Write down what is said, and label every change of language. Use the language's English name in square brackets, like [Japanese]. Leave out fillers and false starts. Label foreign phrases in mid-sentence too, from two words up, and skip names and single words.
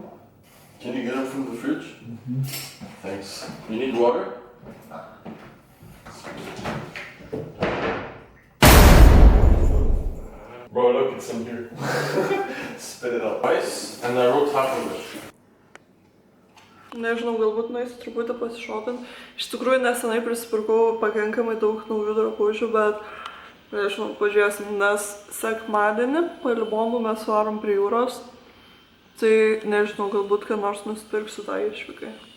[English] Can you get them from the fridge? Thanks. You need water? Bro, look, it's in here. Spit it out. Rice and I wrote taco dish. [Lithuanian] Nežinau, galbūt nueisiu truputį pasišopint. Iš tikrųjų, nesenai prisipirkau pakankamai daug naujų drabužių, bet nežinau, pažiūrėsim, nes sekmadienį po Libonų mes varom prie jūros. Tai nežinau, galbūt ką nors nusipirksiu tai išvykai.